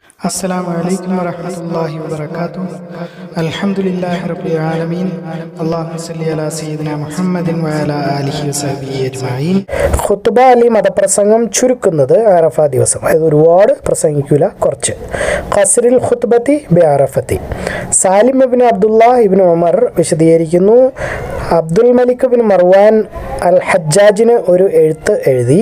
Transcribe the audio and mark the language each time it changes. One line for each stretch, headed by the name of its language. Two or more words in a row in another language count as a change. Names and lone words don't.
Arabic: السلام عليكم ورحمة الله وبركاته. الحمد لله رب العالمين. اللهم صل على سيدنا محمد وعلى آله وصحبه أجمعين.
Malayalam: ഖുത്ബ അലി മതപ്രസംഗം ചുരുക്കുന്നത് അറഫ ദിവസം. അത് ഒരുപാട് പ്രസംഗിക്കൂല, കുറച്ച്.
Arabic: قصر الخطبة ب عرفة.
Malayalam: സാലിം ഇബ്നു അബ്ദുല്ലാഹ് ഇബ്നു ഉമർ വിശദീകരിക്കുന്നു, അബ്ദുൽ മലിക് ബിൻ മർവാൻ അൽ ഹജ്ജാജിന് ഒരു എഴുത്ത് എഴുതി.